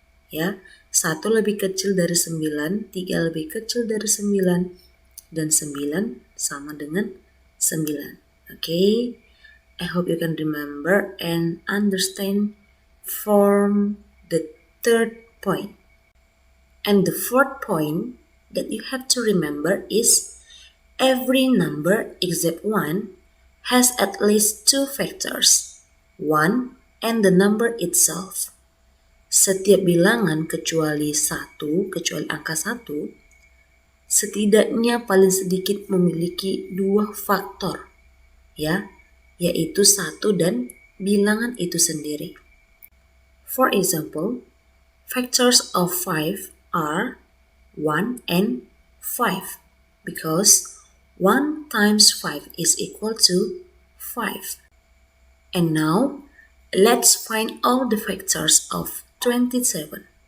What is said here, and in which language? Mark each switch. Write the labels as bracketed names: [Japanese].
[Indonesian] Ya, 1 lebih kecil dari 9, 3 lebih kecil dari 9, dan 9 sama dengan 9. Okay? [English] I hope you can remember and understand from the third point. And the fourth point that you have to remember is every number except 1 has at least 2 factors, 1 and the number itself. [Indonesian] Setiap bilangan kecuali angka 1, setidaknya paling sedikit memiliki 2 faktor, ya, yaitu 1 dan bilangan itu sendiri. [English] For example, factors of 5 are 1 and 5 because 1 times 5 is equal to 5. And now, let's find all the factors of 27.